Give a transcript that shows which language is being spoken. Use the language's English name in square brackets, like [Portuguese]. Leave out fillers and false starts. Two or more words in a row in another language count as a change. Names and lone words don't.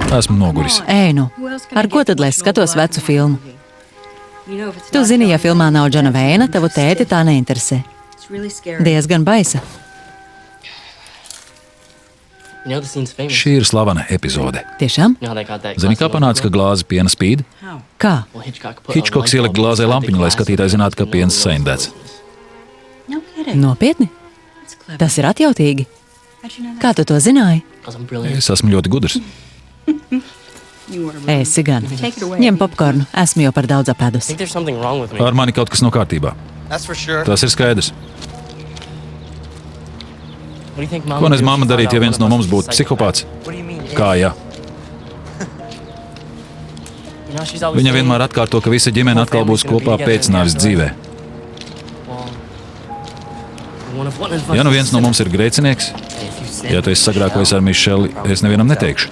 [Latvian] Esmu noguris. Ej, nu. Ar ko tad lai es skatos vecu filmu? Tu zini, ja filmā nav Džona Veina, tavu tēti tā neinteresē. Diezgan baisa. [English] You know the scene's famous. [Latvian] Šī ir slavena epizode. Tiešām? [English] You know how they got that. [Latvian] Zini, kā [English] glass [Latvian] panāca, ka [English] lamp? [Latvian] glāze piena spīd? Kā? [English] Well, Hitchcock put a [Latvian] Hitchcocks [English] light [Latvian] ielika [English] bulb [Latvian] glāzē [English] inside the [Latvian] lampiņu, lai [English] glass [Latvian] skatītāji [English] so [Latvian] zinātu, ka [English] no one [Latvian] piens [English] knows [Latvian] saindēts. [English] what it is. [Latvian] Nopietni? Tas ir atjautīgi. Kā tu to zināji? [English] 'Cause I'm brilliant. [Latvian] Es esmu ļoti gudrs. Esi gan. Ņem popkornu. Esmu jau par daudz [English] I [Latvian] apēdus. [English] think there's something wrong with me. [Latvian] Ar mani kaut kas nav kārtībā. [English] That's for sure. [Latvian] Tas ir skaidrs. [English] What do you think Mom [Latvian] Ko [English] would nes do if [Latvian] mamma [English] she found [Latvian] darītu, ja [English] out [Latvian] viens [English] one [Latvian] no [English] of us [Latvian] mums [English] was [Latvian] būtu [English] a psychopath? [Latvian] psihopāts? [English] What do you mean? [Latvian] Kā jā? [English] You know, she's always [Latvian] Viņa [English] saying, [Latvian] vienmēr atkārto, ka visa ģimene atkal būs kopā pēc nāves dzīvē. [English] well, one of one advice [Latvian] Ja nu viens no [English] is [Latvian] mums ir grēcinieks, [English] if you sin, [Latvian] ja tu esi sagrākojis ar Mišeli, es nevienam neteikšu.